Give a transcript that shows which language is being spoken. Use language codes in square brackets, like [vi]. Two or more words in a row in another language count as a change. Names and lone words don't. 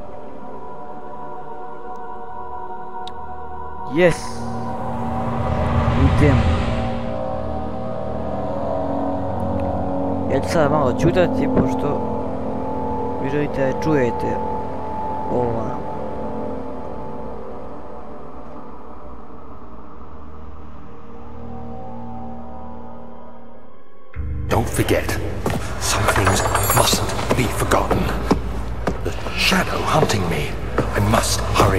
[en] Yes. [sr] Idemo. Ja ću sad malo čutati, pošto vi želite da čujete ova. [en] Don't forget, some things mustn't be forgotten. The shadow hunting me. I must hurry.